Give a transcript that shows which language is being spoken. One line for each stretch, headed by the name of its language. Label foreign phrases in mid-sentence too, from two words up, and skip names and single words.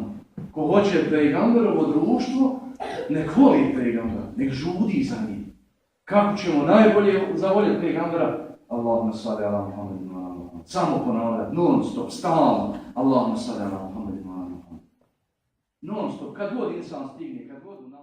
Bosnian: Ko hoće pejgamberovo društvo, nek voli pejgambera, nek žudi za njim. Kako ćemo najbolje zavoljeti pejgambera?
Arabic: اللهم صل على محمد وعلى محمد.
Bosnian: Samo ponavljati, non stop, stalno.
Arabic: اللهم صل على محمد وعلى محمد.
Bosnian: Non stop, kad god insan stigne, kad god